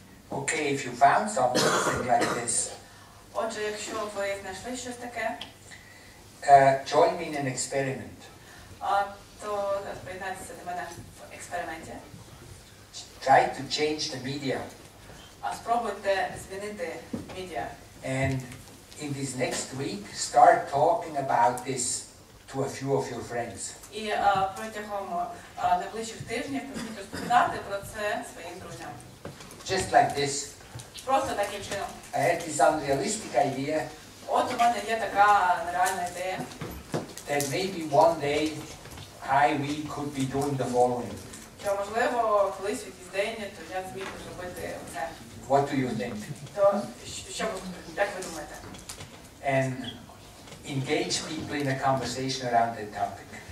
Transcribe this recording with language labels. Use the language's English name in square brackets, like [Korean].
[English] Okay, if you found something like this, [Ukrainian] Отже, якщо ви знайшли щось таке, [English] join me in an experiment. [Ukrainian] то приєднайтеся до мене в експерименті. [English] Try to change the media. [Ukrainian] спробуйте змінити медіа. [English] And in this next week, start talking about this to a few of your friends. [Ukrainian] І протягом найближчих тижнів почніть розповідати про це своїм друзям. [English] Just like this. [Ukrainian] Просто таким чином. [English] I had this unrealistic idea [Ukrainian] От у мене є така нереальна ідея. [English] that maybe one day we could be doing the following. [Ukrainian] Що, можливо, колись в якийсь день, то я зміг зробити це. [English] What do you think? [Ukrainian] То, як ви думаєте? [English] And engage people in a conversation around that topic.